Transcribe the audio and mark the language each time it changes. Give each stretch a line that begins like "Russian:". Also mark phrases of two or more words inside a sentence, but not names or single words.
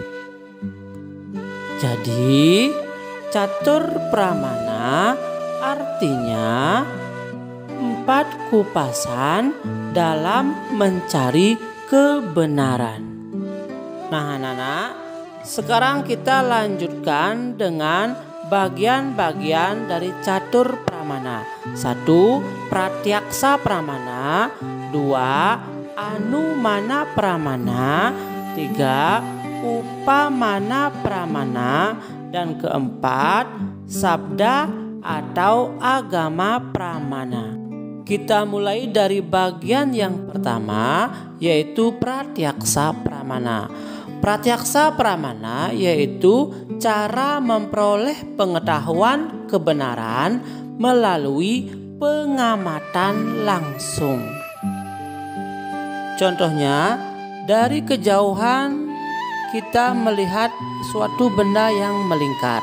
Indonesian: Jadi, catur pramana artinya 4 kupasan dalam mencari kebenaran. Nah, anak-anak, sekarang kita lanjutkan dengan bagian-bagian dari catur pramana. 1. Pratyaksa pramana. 2. Anumana pramana. 3. Upamana pramana. Dan keempat, sabda atau agama pramana. Kita mulai dari bagian yang pertama, yaitu pratyaksa pramana. Pratyaksa pramana yaitu cara memperoleh pengetahuan kebenaran melalui pengamatan langsung. Contohnya, dari kejauhan kita melihat suatu benda yang melingkar.